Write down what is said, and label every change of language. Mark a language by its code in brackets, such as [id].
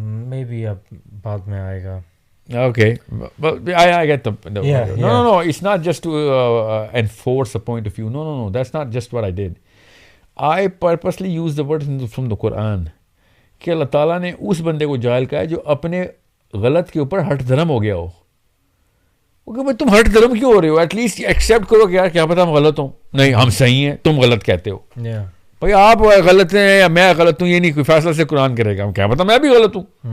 [ur] Maybe اب بعد میں آئے گا. [en] Okay, but I get the Yeah. No. It's not just to enforce a point of view. No. That's not just what I did. I purposely used the word from the Quran. [ur] کہ اللہ تعالیٰ نے اس بندے کو جاہل کہا ہے جو اپنے غلط کے اوپر ہٹ دھرم ہو گیا ہو. کہ بھائی تم ہٹ دھرم کیوں ہو رہے ہو, ایٹ لیسٹ ایکسیپٹ کرو کہ یار کیا پتا ہم غلط ہوں. نہیں ہم صحیح ہیں, تم غلط کہتے ہو. بھائی آپ غلط ہیں یا میں غلط ہوں, یہ نہیں کوئی فیصلہ سے قرآن کرے گا. کیا پتا میں بھی غلط ہوں.